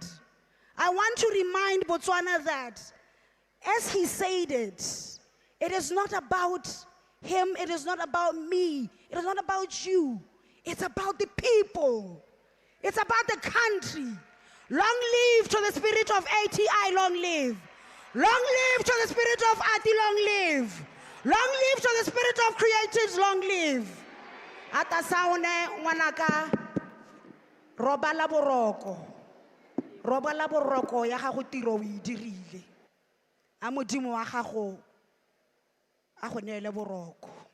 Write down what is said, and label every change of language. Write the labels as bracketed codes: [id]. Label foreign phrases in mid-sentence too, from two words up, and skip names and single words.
[en] I want to remind Botswana that, as he said it is not about him, it is not about me, it is not about you. It's about the people. It's about the country. Long live to the spirit of ATI, long live. Long live to the spirit of ATI, long live. Long live to the spirit of creatives, long live. [tn] Atlasaone ngwanaka roba la boroko ya gago tiro o e dirile. A Modimo wa gago a go neele boroko.